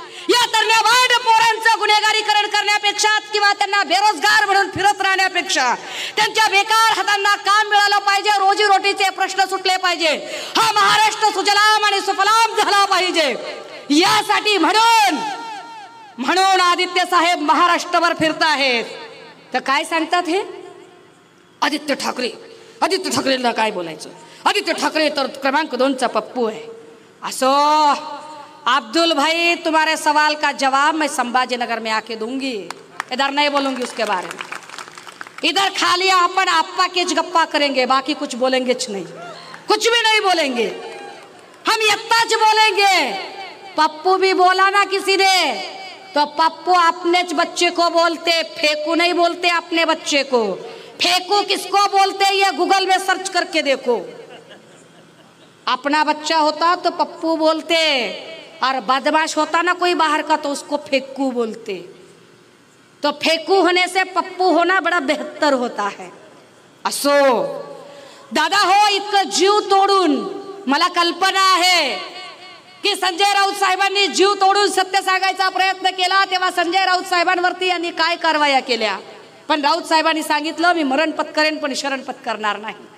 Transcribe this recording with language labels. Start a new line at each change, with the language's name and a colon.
Marathi: या तरण्या भांड पोरांचं गुन्हेगारीकरण करण्यापेक्षा किंवा त्यांना बेरोजगार म्हणून फिरत राहण्यापेक्षा त्यांच्या बेकार हातांना काम मिळालं पाहिजे, रोजीरोटीचे प्रश्न सुटले पाहिजे, हा महाराष्ट्र सुजलाम आणि सुफलाम झाला पाहिजे. यासाठी म्हणून आदित्य साहेब महाराष्ट्रभर फिरत आहेत. तर काय सांगतात हे? आदित्य ठाकरेला काय बोलायचं? आदित्य ठाकरे तर क्रमांक 2चा पप्पू है.
Hindi: असो अब्दुल भाई, तुम्हारे सवाल का जवाब मैं संभाजीनगर में आके दूंगी. इधर नहीं बोलूंगी उसके बारे में. इधर खाली अपन आपा के गप्पा करेंगे, बाकी कुछ बोलेंगे नहीं, कुछ भी नहीं बोलेंगे. हम इतना बोलेंगे. पप्पू भी बोला ना किसी ने, तो पप्पू अपने बच्चे को बोलते, फेकू नहीं बोलते अपने बच्चे को. फेकू किसको बोलते ये गूगल में सर्च करके देखो. अपना बच्चा होता तो पप्पू बोलते, और बदमाश होता ना कोई बाहर का तो उसको फेकू बोलते. तो फेकू होने से पप्पू होना बड़ा बेहतर होता है.
Marathi: असो दादा हो, इतकं जीव तोडून मला कल्पना आहे की संजय राऊत साहेबांनी जीव तोडून सत्य सांगायचा प्रयत्न केला तेव्हा संजय राऊत साहेबांवरती यांनी काय कारवाया केल्या. पण राऊत साहेबांनी सांगितलं मी मरण पत्करेन पण शरण पत्करणार नाही.